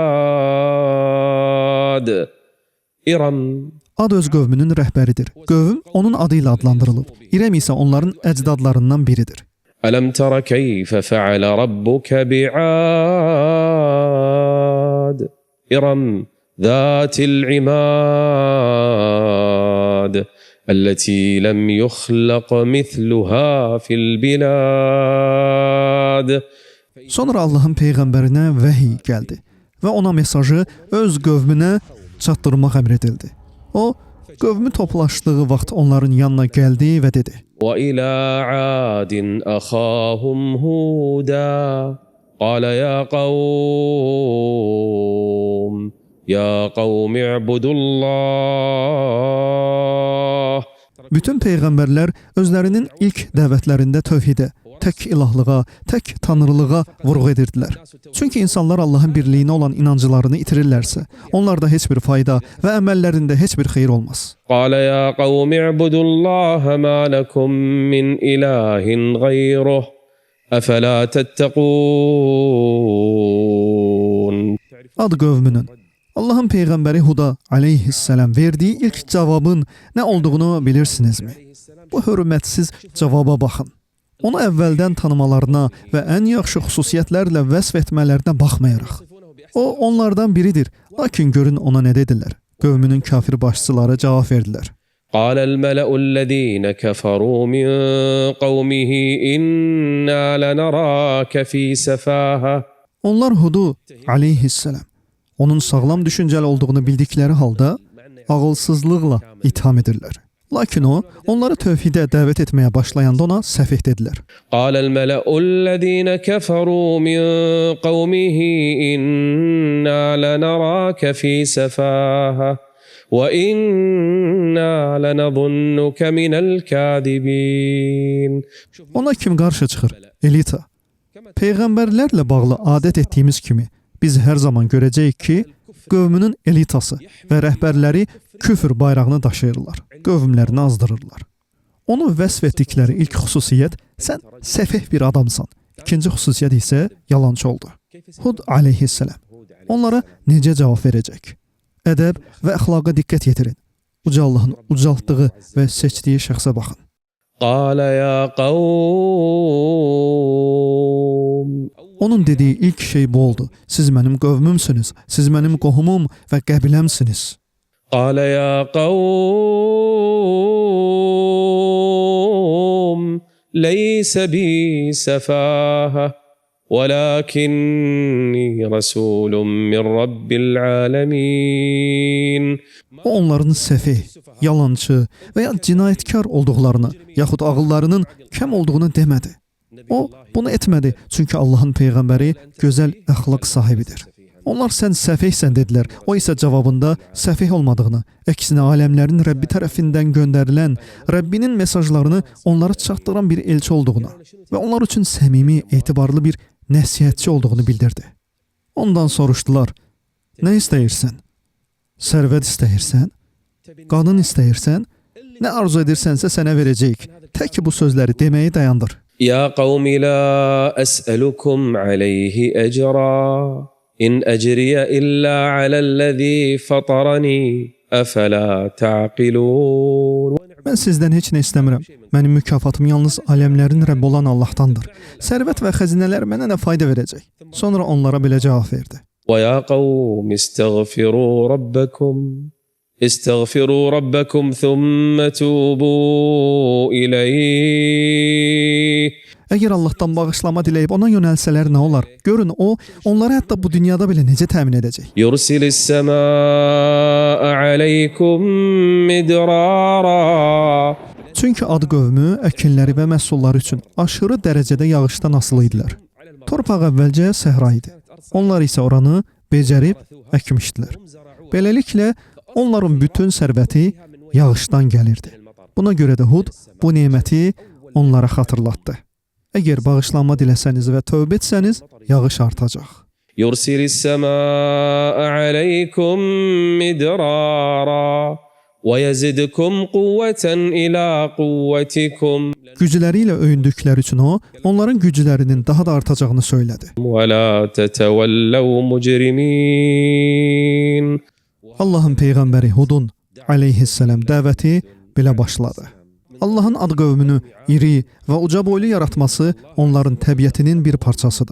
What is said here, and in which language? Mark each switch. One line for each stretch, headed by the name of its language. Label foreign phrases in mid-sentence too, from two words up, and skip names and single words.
Azerbaijani: İrəm. Ad öz qövmünün rəhbəridir. Qövm onun adı ilə adlandırılıb. İrəm isə onların əcdadlarından biridir.
Arabic: ألم تر كيف فعل ربك بعاد. إرم ذات العماد. التي لم يخلق مثلها في البلاد.
Azerbaijani: Sonra Allahın peyğəmbərinə vəhiy gəldi və ona mesajı öz qövmünə çatdırmaq əmr edildi. O, qövmü toplaşdığı vaxt onların yanına gəldi və dedi:
Arabic: وَإِلَى عَادٍ أَخَاهُمْ هُودًا قَالَ يَا قَوْمِ يَا قَوْمِ اعْبُدُوا اللّٰهِ.
Azerbaijani: Bütün peyğəmbərlər özlərinin ilk dəvətlərində tövhidə, tək ilahlığa, tək tanrılığa vurğu edirdilər. Çünki insanlar Allahın birliyinə olan inanclarını itirirlərsə, onlarda heç bir fayda və əməllərində heç bir xeyir olmaz.
Arabic: قَالَ يَا قَوْمِ اعْبُدُوا اللّٰهَ مَا لَكُمْ مِنْ إِلَٰهٍ غَيْرُهُ أفلا تتقون.
Azerbaijani: Ad qövmünün Allahın peyğəmbəri Huda aleyhisselam verdiyi ilk cavabın nə olduğunu bilirsinizmi? Bu hörmətsiz cavaba baxın. Onu əvvəldən tanımalarına və ən yaxşı xüsusiyyətlərlə vəsf etmələrinə baxmayaraq. O onlardan biridir. Lakin görün ona nə dedilər? Qövmünün kafir başçıları cavab verdilər.
Arabic: قال الملأ الذين كفروا من قومه إنا لنراك في سفاهة.
Azerbaijani: Onlar Hudu aleyhisselam onun sağlam düşüncəli olduğunu bildikləri halda ağılsızlıqla itham edirlər. Lakin o, onları tövhidə dəvət etməyə başlayanda ona səfeh dedilər.
Arabic: قال الملأ الذين كفروا من قومه إنا لنراك في سفاهة وإنا لنظنك من الكاذبين.
Azerbaijani: Ona kim qarşı çıxır? Elita. Peyğəmbərlərlə bağlı adət etdiyimiz kimi biz hər zaman görəcəyik ki, qövmünün elitası və rəhbərləri küfür bayrağını daşıyırlar, qövmlərini azdırırlar. Onu vəsf etdikləri ilk xüsusiyyət sən səfeh bir adamsan. İkinci xüsusiyyət isə yalançı oldu. Hud aleyhisselam onlara necə cavab verəcək? Ədəb və əxlaqa diqqət yetirin. Uca Allahın ucaltdığı və seçdiyi şəxsə baxın.
Arabic: قال يا قوم.
Azerbaijani: Onun dediyi ilk şey bu oldu. Siz mənim qövmümsünüz, siz mənim qohumum və qəbiləmsiniz.
Arabic: قال يا قوم ليس بي سفاهة ولكني رسول من رب العالمين.
Azerbaijani: O onların səfeh, yalançı və ya cinayətkar olduqlarını, yaxud ağıllarının kəm olduğunu demədi. O, bunu etmədi, çünki Allahın peyğəmbəri gözəl əxlaq sahibidir. Onlar sən səfehsən dedilər, o isə cavabında səfeh olmadığını, əksinə aləmlərin Rəbbi tərəfindən göndərilən, Rəbbinin mesajlarını onlara çatdıran bir elçi olduğunu və onlar üçün səmimi, etibarlı bir nəsihətçi olduğunu bildirdi. Ondan soruşdular, nə istəyirsən? Sərvət istəyirsən? Qadın istəyirsən? Nə arzu edirsənsə sənə verəcəyik. Tək ki bu sözləri deməyi dayandır.
Arabic: يا قوم لا أسألكم عليه أجرا إن أجري إلا على الذي فطرني أفلا تعقلون.
Azerbaijani: Mən sizdən heç nə istəmirəm. Mənim mükafatım yalnız aləmlərin Rəbbi olan Allahdandır. Sərvət və xəzinələr mənə nə fayda verəcək? Sonra onlara belə cavab verdi.
Arabic: ويا قوم استغفروا ربكم ثم توبوا إليه.
Azerbaijani: Əgər Allahdan bağışlama diləyib ona yönəlsələr nə olar? Görün o, onları hətta bu dünyada belə necə təmin edəcək?
Arabic: يرسل السماء عليكم مدرارا.
Azerbaijani: Çünki ad qövmü əkinləri və məhsulları üçün aşırı dərəcədə yağışdan asılı idilər. Torpaq əvvəlcə səhra idi. Onlar isə oranı becərib əkmişdilər. Beləliklə, onların bütün sərvəti yağışdan gəlirdi. Buna görə də Hud bu neməti onlara xatırlatdı. Əgər bağışlanma diləsəniz və tövbə etsəniz, yağış artacaq.
Arabic: يرسل السماء عليكم مدرارا ويزدكم قوة إلى قوتكم.
Azerbaijani: Gücləri ilə öyündükləri üçün o, onların güclərinin daha da artacağını söylədi.
Arabic: ولا تتولوا مجرمين.
Azerbaijani: Allahın peyğəmbəri Hudun aleyhisselam dəvəti belə başladı. Allahın ad qövmünü iri və uca boylu yaratması onların təbiətinin bir parçasıdır.